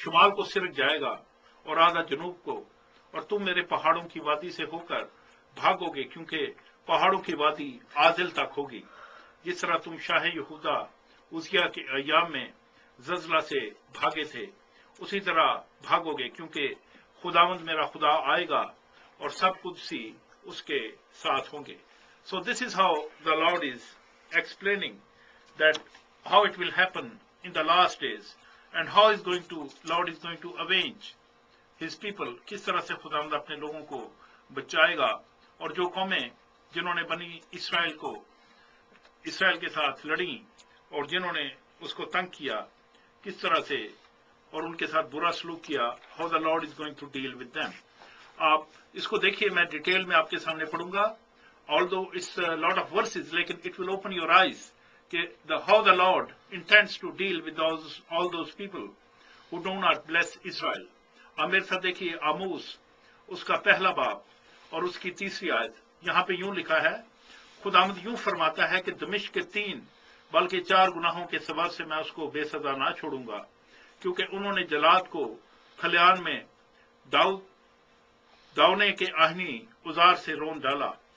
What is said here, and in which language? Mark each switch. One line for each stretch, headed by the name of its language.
Urdu: کو سرک جائے گا اور آدھا جنوب کو، اور تم میرے پہاڑوں کی وادی سے ہو کر بھاگو گے، کیونکہ پہاڑوں کی وادی عادل تک ہوگی. جس طرح تم شاہ یہودا عزیہ کے ایام میں زلزلہ سے بھاگے تھے، اسی طرح بھاگو گے، کیونکہ خداوند میرا خدا آئے گا اور سب قدسی اس کے ساتھ ہوں گے.
English: So this is how the Lord is explaining that how it will happen in the last days and how Lord is going to avenge his people.
Urdu: کس طرح سے خداوند اپنے لوگوں کو بچائے گا، اور جو قومیں جنہوں نے بنی اسرائیل کے ساتھ لڑیں اور جنہوں نے اس کو تنگ کیا کس طرح سے اور ان کے ساتھ برا سلوک کیا,
English: how the Lord is going to deal with them.
Urdu: آپ اس کو دیکھیے, میں ڈیٹیل میں آپ کے سامنے پڑھوں گا,
English: although it's a lot of verses, لیکن it will open your eyes کہ how the Lord intends to deal with all those people who do not bless Israel.
Urdu: آپ میرے ساتھ دیکھیے آموس اس کا پہلا باب اور اس کی 3 آیت. یہاں پہ یوں لکھا ہے, خداوند یوں فرماتا ہے کہ دمشق کے 3 بلکہ 4 گناہوں کے سبب سے میں اس کو بے سزا نہ چھوڑوں گا, کیونکہ انہوں نے جلاد کو کھلیان میں داونے کے آہنی اوزار سے رون ڈالا.